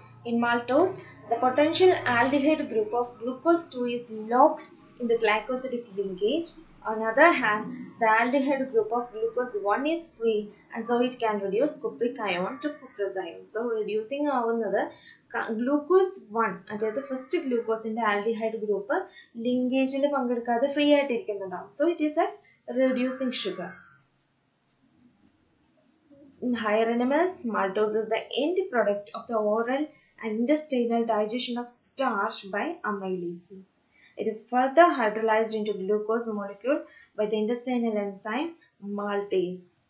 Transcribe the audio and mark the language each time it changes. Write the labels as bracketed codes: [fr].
[en] In maltose, the potential aldehyde group of glucose 2 is locked in the glycosidic linkage. On the other hand, the aldehyde group of glucose 1 is free and so it can reduce cupric ion to cuprous ion. So reducing [ml] ആവുന്നത് glucose 1, അതായത് first ഗ്ലൂക്കോസിന്റെ aldehyde group ലിങ്കേജിൽ പങ്കെടുക്കാതെ free ആയിട്ട് ഇരിക്കുന്നുണ്ടാവും. [en] So it is a reducing sugar. In higher animals, maltose is the end product of the oral and intestinal digestion of starch by amylases. It is further hydrolyzed into glucose molecule by the intestinal enzyme maltase.